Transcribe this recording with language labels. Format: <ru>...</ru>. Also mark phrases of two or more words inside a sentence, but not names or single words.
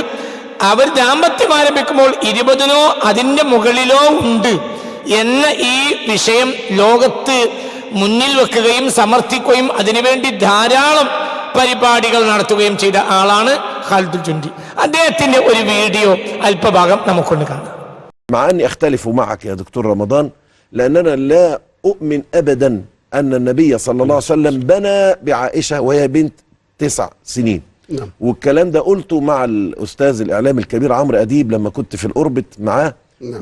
<ml>അവർ ദാമ്പത്യം ആരംഭിക്കുമ്പോൾ 20-നോ അതിൻ്റെ മുകളിലോ ഉണ്ട് എന്ന ഈ വിഷയം ലോകത്ത് മുന്നിൽ വെക്കുകയും സമർത്ഥിക്കുകയും അതിനുവേണ്ടി ധാരാളം പരിപാടികൾ നടത്തുകയും ചെയ്ത ആളാണ് ഖാലിദുൽ ജിൻദി. അദ്ദേഹത്തിന്റെ ഒരു വീഡിയോ അല്പഭാഗം നമുക്കൊന്ന് കാണാം.</ml> <ar>مع أني أختلف معك يا دكتور رمضان، لأننا لا أؤمن أبدا أن النبي صلى الله عليه وسلم بنى بعائشة وهي بنت 9 سنين. نعم. والكلام ده قلته مع الأستاذ الإعلام الكبير عمرو أديب لما كنت في الأوربت معاه. نعم.</ar>